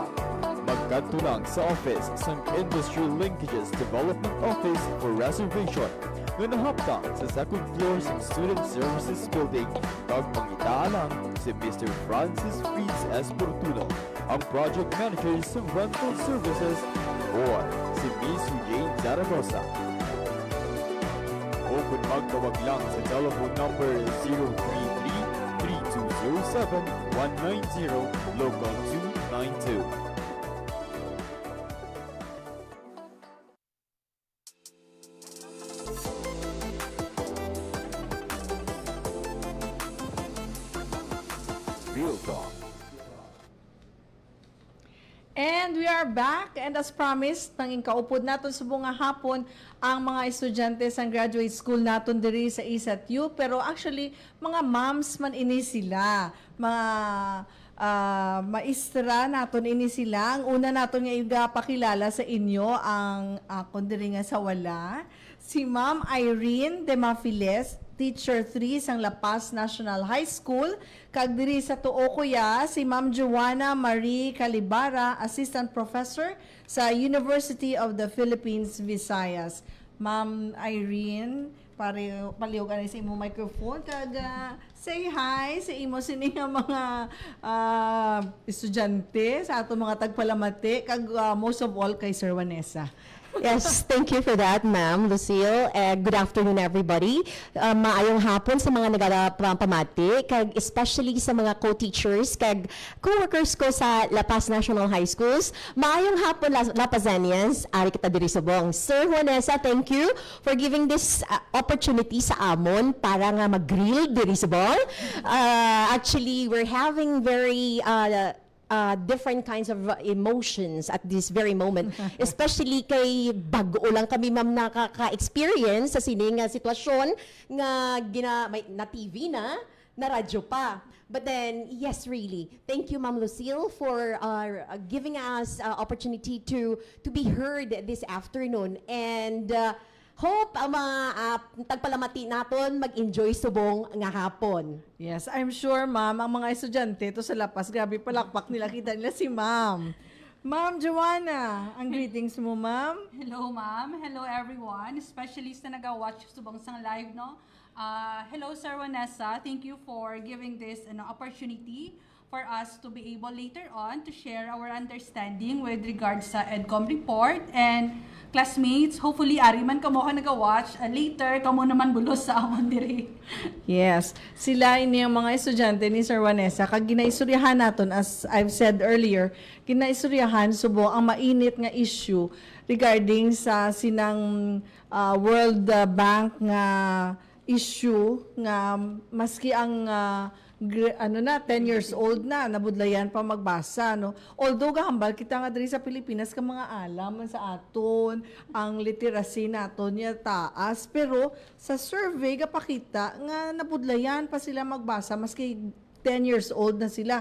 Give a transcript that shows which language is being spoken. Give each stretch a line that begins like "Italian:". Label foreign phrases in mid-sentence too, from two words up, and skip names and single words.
Hiligaynon: Magkadto lang sa office sa Industry Linkages Development Office
English: for reservation
Hiligaynon: nga nahaptang sa
English: second floor
Hiligaynon: sa Student Services Building kag pangitaalang si Mr. Francis Fritz S. Portuno, ang
English: project manager
Hiligaynon: sa
English: rental services,
Hiligaynon: or si Miss Jane Zaragoza. O kung magtawag lang sa
English: telephone number
Hiligaynon: 033-3207-190 local 292. Real Talk.
English: And we are back, and as promised,
Hiligaynon: nanging kaupod naton sa bunga hapon ang mga estudyante sa
English: graduate school
Hiligaynon: naton diri sa ISATU. Pero actually, mga moms man ini sila, mga maestra naton ini sila. Ang una naton nga igapakilala sa inyo ang akon diri nga sa wala, si Ma'am Irene Demafiles, Teacher 3 sang La Paz National High School. Kag diri sa tuo kuya si Ma'am Joanna Marie Calibara,
English: Assistant Professor
Hiligaynon: sa University of the Philippines, Visayas. Ma'am Irene, palihog ani sa imong microphone kag
English: say hi
Hiligaynon: sa imo sini nga mga estudyante sa ato mga tagpalamati kag
English: most of all
Hiligaynon: kay Sir Vanessa.
English: Yes, thank you for that, Ma'am Lucille. Good afternoon, everybody.
Hiligaynon: Maayong hapon sa mga nagpamati, kag especially sa mga co-teachers, kag co-workers ko sa La Paz National High Schools. Maayong hapon, La Pazanians. Ari kita diri subong. Sir Juanesa,
English: thank you for giving this opportunity
Hiligaynon: sa amon para nga mag-grill diri subong.
English: Actually, we're having very different kinds of emotions at this very moment.
Hiligaynon: Especially kay bago lang kami, ma'am, nakaka-experience sa sining sitwasyon nga na TV na radyo pa.
English: But then, yes, really, thank you, Ma'am Lucille, for giving us opportunity to be heard this afternoon. And hope
Hiligaynon: ang mga tagpalamati naton mag-enjoy subong nga hapon.
English: Yes, I'm sure,
Hiligaynon: ma'am, ang mga estudyante ito sa Lapas, grabe palakpak nila, kita nila si ma'am. Ma'am Joanna, ang greetings mo, ma'am.
English: Hello, ma'am. Hello, everyone,
Hiligaynon: especially sa nag-watch subong sang live, no?
English: Hello, Sir Vanessa. Thank you for giving this opportunity for us to be able later on to share our understanding with regards sa EDCOM report. And classmates,
Hiligaynon: hopefully ari man kamo ka nag-watch, later kamo naman bulos sa amon diri.
English: Yes.
Hiligaynon: Sila ini ang mga estudyante ni Sir Vanessa. Kag ginaistoryahan naton,
English: as I've said earlier,
Hiligaynon: ginaistoryahan subo ang mainit nga issue regarding sa sinang World Bank nga issue nga maski ang 10
English: years old
Hiligaynon: na, nabudlayan pa magbasa, no? Although gahambal kita nga diri sa Pilipinas ka mga alam man sa aton, ang literacy naton niya taas, pero sa survey gapakita nga nabudlayan pa sila magbasa maski 10
English: years old
Hiligaynon: na sila.